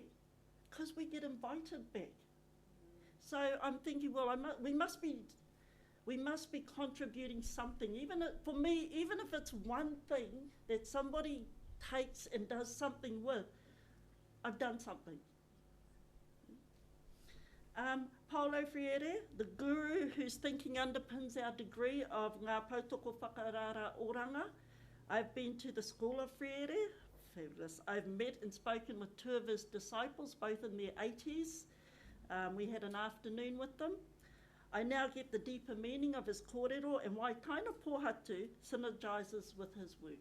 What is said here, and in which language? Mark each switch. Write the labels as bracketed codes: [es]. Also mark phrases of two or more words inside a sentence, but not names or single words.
[en] Because we get invited back. So I'm thinking, well, we must be contributing something. For me, even if it's one thing that somebody takes and does something with, I've done something. Paulo Freire, the guru whose thinking underpins our degree of [mi] ngā pautoko whakarara oranga. [en] I've been to the school of Freire, fabulous. I've met and spoken with two of his disciples, both in their 80s. We had an afternoon with them. I now get the deeper meaning of his kōrero and why Taina Pōhatu synergises with his work.